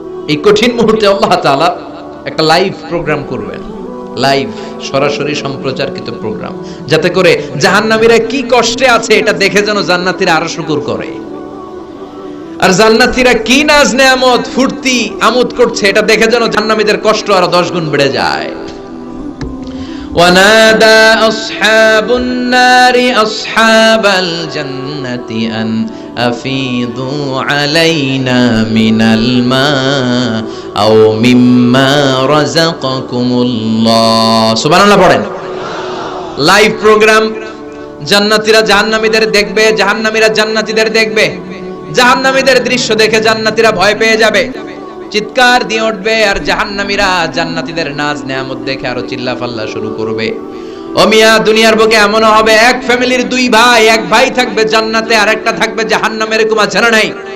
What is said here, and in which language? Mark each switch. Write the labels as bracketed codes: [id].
[bn] এই কঠিন মুহূর্তে আল্লাহ তাআলা একটা লাইভ প্রোগ্রাম করবেন, লাইভ সরাসরি সম্প্রচারকৃত প্রোগ্রাম, যাতে করে জাহান্নামীরা কি কষ্টে আছে এটা দেখে যেন জান্নাতীরা আরো শুকর করে, আর জান্নাতীরা কি নাজ নেয়ামত ফুর্তি আমোদ করছে এটা দেখে যেন জাহান্নামীদের কষ্ট আরো 10 গুণ বেড়ে যায়। [ar] ونادى أصحاب النار أصحاب الجنة أن أفيضوا علينا من الماء أو مما رزقكم الله سبحان الله [bn] পড়েন। লাইভ প্রোগ্রাম, জান্নাতীরা জাহান্নামীদের দেখবে, জাহান্নামীরা জান্নাতীদের দেখবে। জাহান্নামীদের দৃশ্য দেখে জান্নাতীরা ভয় পেয়ে যাবে, চিৎকার দিয়ে উঠবে, আর জাহান্নামীরা জান্নাতীদের নাজ নেয়ামত দেখে আরো চিল্লাফাল্লা শুরু করবে। ও মিয়া, দুনিয়ার বুকে এমনও হবে এক ফ্যামিলির 2 ভাই, এক ভাই থাকবে জান্নাতে আর একটা থাকবে জাহান্নামে, এরকম আছে না নাই?